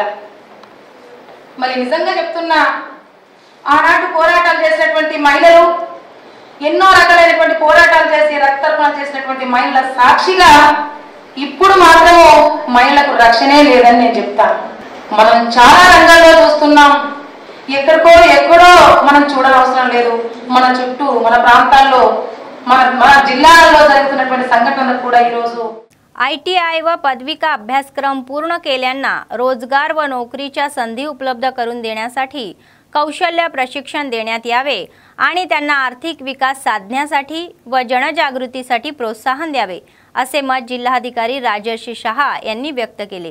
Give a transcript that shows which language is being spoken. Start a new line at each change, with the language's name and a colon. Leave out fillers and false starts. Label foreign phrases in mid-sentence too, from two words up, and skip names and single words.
Telugu: మరి నిజంగా చెప్తున్నా, ఆనాటి పోరాటాలు చేసినటువంటి మహిళలు, ఎన్నో రకాలైనటువంటి పోరాటాలు చేసి రక్తర్పణ చేసినటువంటి మహిళల సాక్షిగా ఇప్పుడు మాత్రం మహిళలకు రక్షణే లేదని నేను చెప్తాను. మనం చాలా రంగాల్లో చూస్తున్నాం. ఎక్కడో మనం చూడనవసరం లేదు. మన చుట్టూ, మన ప్రాంతాల్లో, మన जिल्ह्याల్లో జరుగుతున్నటువంటి సంఘటనలు కూడా ఈ రోజు
Marathi: ITI व पदविका अभ्यासक्रम पूर्ण केल्यांना रोजगार व नोकरीच्या संधी उपलब्ध करून देण्यासाठी कौशल्य प्रशिक्षण देण्यात यावे आणि त्यांना आर्थिक विकास साधण्यासाठी व जनजागृतीसाठी प्रोत्साहन द्यावे असे मत जिल्हाधिकारी राजर्षी शहा यांनी व्यक्त केले.